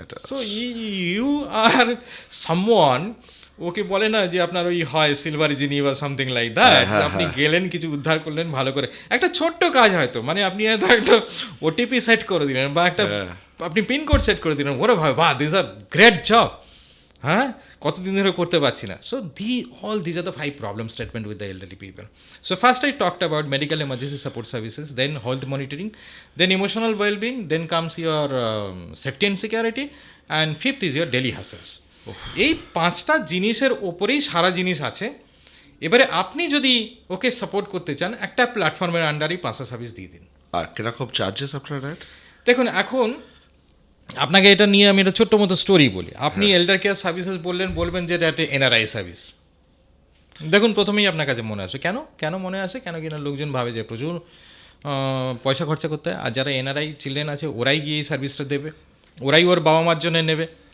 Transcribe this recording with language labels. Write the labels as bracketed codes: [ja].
[en] So you are someone, [bn] ওকে বলে না যে আপনার ওই হয় সিলভার জিনি বা সামথিং লাইক দ্যাট, আপনি গেলেন কিছু উদ্ধার করলেন ভালো করে, একটা ছোট্ট কাজ হয়তো, মানে আপনি হয়তো একটা ওটিপি সেট করে দিলেন বা একটা আপনি পিন কোড সেট করে দিলেন, ওরে ভাই বাহ, [en] this a great job, [bn] হ্যাঁ, কতদিন ধরে করতে পারছি না। [en] So all these are the 5 problem statement with the elderly people. So first I talked about medical emergency support services, then health monitoring, then emotional well-being, then comes your safety and security, and fifth is your daily hassles. [bn] এই 5টা জিনিসের ওপরেই সারা জিনিস আছে। এবারে আপনি যদি ওকে support করতে চান, একটা প্ল্যাটফর্মের আন্ডারেই 5টা সার্ভিস দিয়ে দিন। আর কিরকম চার্জেস আপনার রেট? দেখুন, এখন আপনাকে এটা নিয়ে আমি একটা ছোট্ট মতো স্টোরি বলি। আপনি এল্ডার কেয়ার সার্ভিসেস বলবেন যে এটা একটা NRI সার্ভিস। দেখুন, প্রথমেই আপনার কাছে মনে আসে কেন মনে আসে, কেন কিনা লোকজন ভাবে যে প্রচুর পয়সা খরচা করতে হয়, আর যারা NRI চিলড্রেন আছে ওরাই গিয়ে এই সার্ভিসটা দেবে, ওরাই ওর বাবা মার জন্য নেবে।